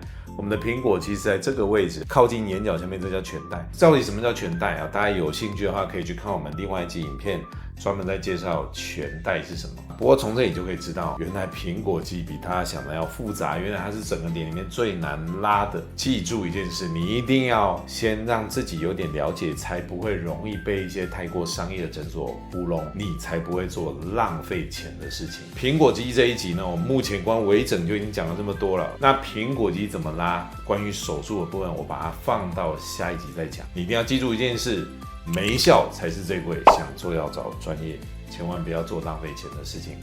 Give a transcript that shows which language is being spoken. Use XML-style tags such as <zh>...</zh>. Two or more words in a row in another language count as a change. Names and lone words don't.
<zh>我們的蘋果肌是在這個位置，靠近眼角下面，這叫顴帶。到底什麼叫顴帶大家有興趣的話，可以去看我們另外一集影片， 專門在介紹全帶是什麼。不過從這裡就可以知道，原來蘋果肌比大家想的要複雜，原來它是整個臉裡面最難拉的。記住一件事，你一定要先讓自己有點了解，才不會容易被一些太過商業的診所糊弄，你才不会做浪費錢的事情。蘋果肌這一集呢，我們目前光微整就已經講了這麼多了。那蘋果肌怎麼拉？關於手術的部分，我把它放到下一集再講。你一定要記住一件事，沒效才是最貴，想做要找專業，千萬不要做浪費錢的事情。</zh>